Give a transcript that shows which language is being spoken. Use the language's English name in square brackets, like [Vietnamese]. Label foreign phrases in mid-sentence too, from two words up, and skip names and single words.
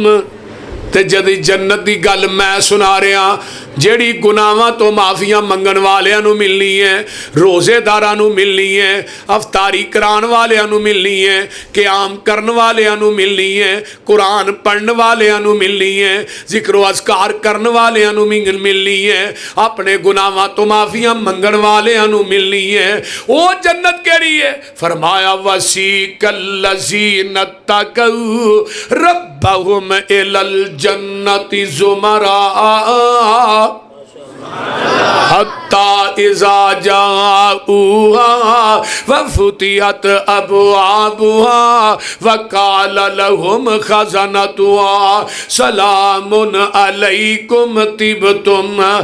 [Punjabi] تے جدی جنت دی گل میں سنا رہا، جیڑی گناہاں تو معافیاں منگن والیاں نو ملنی ہے، روزے داراں نو ملنی ہے، افطاری کران والیاں نو ملنی ہے، قیام کرن والیاں نو ملنی ہے، قرآن پڑھن والیاں نو ملنی ہے، ذکر و اذکار کرن والیاں نو ملنی ہے، اپنے گناہاں تو معافیاں منگن والیاں نو ملنی ہے۔ او جنت کیڑی ہے؟ [Arabic] فرمایا وسیق الذین اتقوا ربهم الی الجنت زمرا حتی اذا جاؤوها وفتحت ابوابها وقال لهم خزنتها سلام علیکم طبتم